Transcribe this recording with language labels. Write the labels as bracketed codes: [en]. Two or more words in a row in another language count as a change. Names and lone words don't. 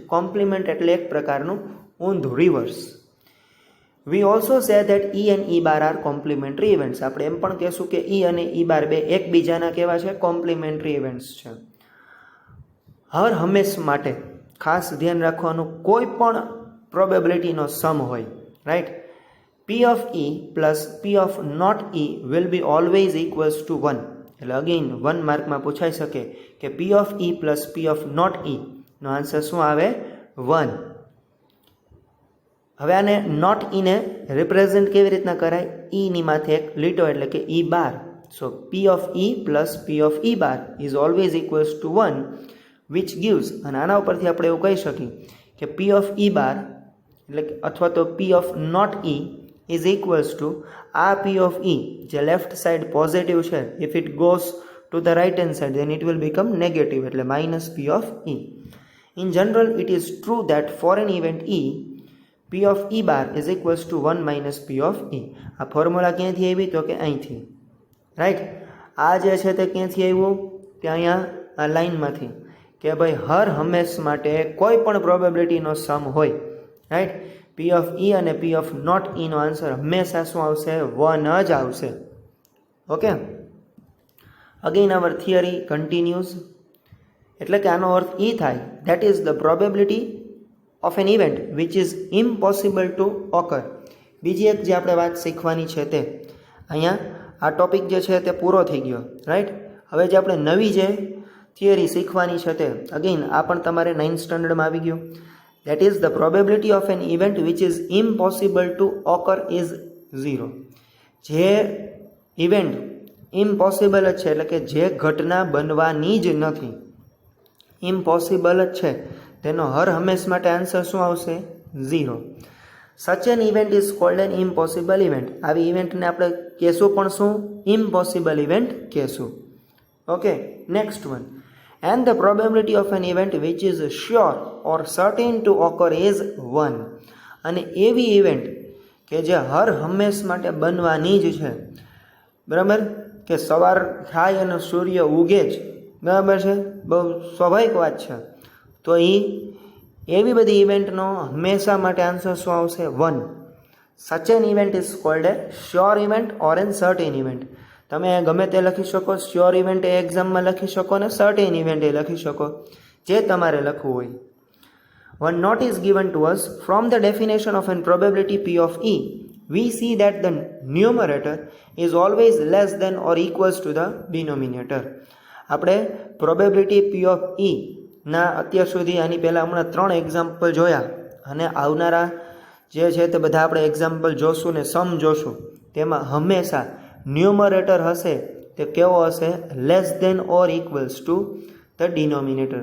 [gu] કોમ્પ્લિમેન્ટ એટલે એક પ્રકારનું ઊંધું, રિવર્સ. [en] We also say that E and E bar are complementary events. [gu] આપણે એમ પણ કહેશું કે ઈ અને ઈ બાર બે એકબીજાના કેવા છે? [en] complementary events છે. [gu] હર હંમેશ માટે ખાસ ધ્યાન રાખવાનું, કોઈ પણ પ્રોબેબિલિટીનો સમ હોય, રાઈટ? [en] P of E plus P of not E will be always equals to 1. [gu] એટલે અગેન 1 માર્કમાં પૂછાઈ શકે કે [en] P of E plus P of not E [gu] નો આન્સર શું આવે? 1. હવે આને નોટ ઈને રિપ્રેઝેન્ટ કેવી રીતના કરાય? ઈની માથે એક લીટો એટલે કે ઈ બાર. [en] સો P of E plus P of E bar is always equals to 1, which gives, [gu] અને આના ઉપરથી આપણે એવું કહી શકીએ કે [en] P of E bar [gu] એટલે અથવા તો [en] P of not E is equals to [gu] આ [en] P of E [gu] જે [en] left side positive [gu] છે, [en] if it goes to the right hand side then it will become negative એટલે minus P of E. In general it is true that for an event E, P of E bar is equals to 1 minus P of E. [gu] આ ફોર્મ્યુલા ક્યાંથી આવી? તો કે અહીંથી, રાઈટ? આ જે છે તે ક્યાંથી આવ્યું? કે અહીંયા આ લાઇનમાંથી, કે ભાઈ હર હંમેશ માટે કોઈ પણ પ્રોબેબિલિટીનો સમ હોય, રાઈટ? [en] P of E [gu] અને [en] P of not E [gu] નો આન્સર હંમેશા શું આવશે? [en] 1 [gu] જ આવશે. [en] okay, again our theory continues. [gu] એટલે કે આનો અર્થ એ થાય [en] that is the probability of an event which is impossible to occur. [gu] બીજી એક જે આપણે વાત શીખવાની છે તે અહીંયા આ ટોપિક જે છે તે પૂરો થઈ ગયો, રાઈટ? હવે જે આપણે નવી જે થિયરી શીખવાની છે તે અગેન આ પણ તમારે 9th સ્ટાન્ડર્ડમાં આવી ગયું. [en] That is the probability of an event which is impossible to occur is 0. [gu] જે [en] event impossible [gu] જ છે એટલે કે જે ઘટના બનવાની જ નથી, ઇમ્પોસિબલ જ છે, તેનો હર હંમેશ માટે આન્સર શું આવશે? 0. [en] Such an event is called an impossible event. [gu] આવી ઇવેન્ટને આપણે કહેશું પણ શું? [en] impossible event [gu] કહેશું. [en] okay, next one. And the probability of an event which is sure or certain to occur is 1. [gu] અને એવી ઇવેન્ટ કે જે હર હંમેશ માટે બનવાની જ છે, બરાબર? કે સવાર થાય અને સૂર્ય ઉગે જ, બરાબર છે? બહુ સ્વાભાવિક વાત છે. તો એ એવી બધી ઇવેન્ટનો હંમેશા માટે આન્સર શું આવશે? 1. [en] Such an event is called a sure event or an certain event. [gu] તમે ગમે તે લખી શકો, [en] sure event [gu] એ એક્ઝામમાં લખી શકો ને [en] certain event [gu] એ લખી શકો, જે તમારે લખવું હોય. [en] One note is given to us from the definition of an probability P of E. We see that the numerator is always less than or equals to the denominator. [gu] આપણે પ્રોબેબિલિટી [en] P of E [gu] ના અત્યાર સુધી આની પહેલાં હમણાં 3 એક્ઝામ્પલ જોયા અને આવનારા જે છે તે બધા આપણે એક્ઝામ્પલ જોશું ને સમ જોશું. તેમાં હંમેશા ન્યુમરેટર હશે તે કેવો હશે? [en] less than or equals to the denominator.